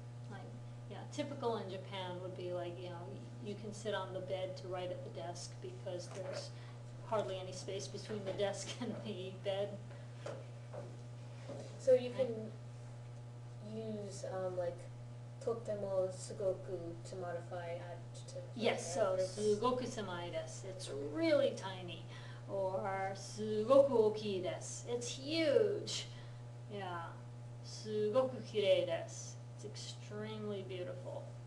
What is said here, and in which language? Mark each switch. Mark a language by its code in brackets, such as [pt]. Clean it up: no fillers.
[en] Like, yeah, typical in Japan would be like, you can sit on the bed to write at the desk because there's hardly any space between the desk and the bed. So you can use like [ja] とてもすごく [en] to modify adjective. Yes, so [ja] すごく狭いです. [en] It's really tiny. [ja] Or すごく大きいです. [en] It's huge. Yeah. [ja] すごく綺麗です. [en] It's extremely beautiful.